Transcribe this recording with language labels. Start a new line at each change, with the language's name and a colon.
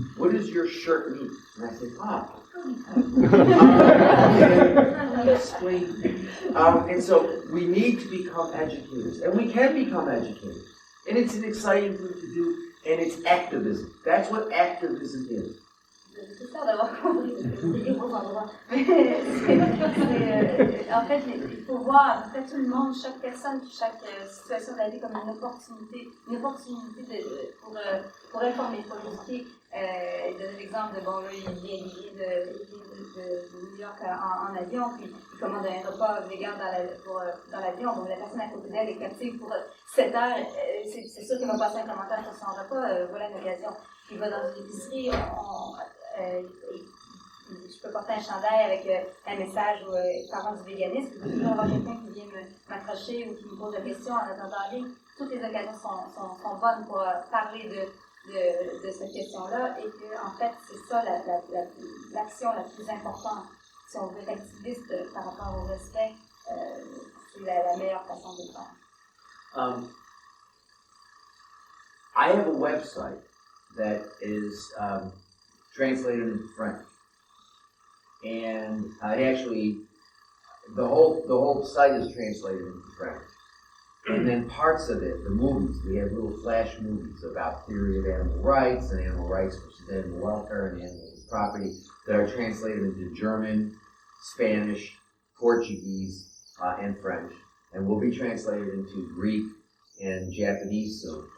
English: What does your shirt mean?" And I say, explain. And so we need to become educators, and we can become educators. And it's an exciting thing to do, and it's activism. That's what activism is.
French: J'espère d'avoir compris, parce que c'est des gros endroits. En fait, il faut voir à peu près tout le monde, chaque personne, chaque situation de la vie comme une opportunité pour informer, pour éduquer. Donner l'exemple de, il vient de New York en avion, puis il commande un repas vegan dans l'avion. Donc la personne à côté d'elle est captive pour 7 heures. C'est sûr qu'il va passer un commentaire sur son repas. Voilà une occasion. Il va dans une épicerie, je peux porter un chandail avec un message parlant du véganisme. Il peut toujours avoir quelqu'un qui vient m'accrocher ou qui me pose la question en attendant en ligne. Toutes les occasions sont bonnes pour parler de cette question-là et que, en fait, c'est ça l'action la plus importante. Si on veut être activiste par rapport au respect, c'est la meilleure façon de le faire.
English: I have a website that is translated into French, and actually, the whole site is translated into French. And then parts of it, the movies, we have little flash movies about theory of animal rights and animal rights versus animal welfare and animal property that are translated into German, Spanish, Portuguese, and French, and will be translated into Greek and Japanese soon.